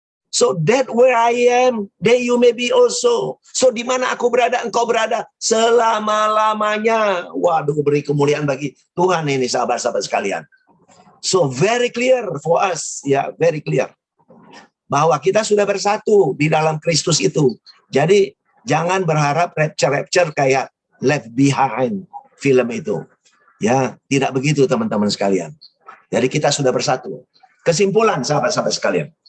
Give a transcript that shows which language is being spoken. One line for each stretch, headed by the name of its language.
English: So that where I am, there you may be also.
Indonesian: So di mana aku berada, engkau berada selama-lamanya. Waduh, beri kemuliaan bagi Tuhan ini sahabat-sahabat sekalian.
English: So very clear for us, ya, very clear.
Indonesian: Bahwa kita sudah bersatu di dalam Kristus itu. Jadi jangan berharap rapture kayak Left Behind film itu. Ya, tidak begitu teman-teman sekalian. Jadi kita sudah bersatu. Kesimpulan sahabat-sahabat sekalian.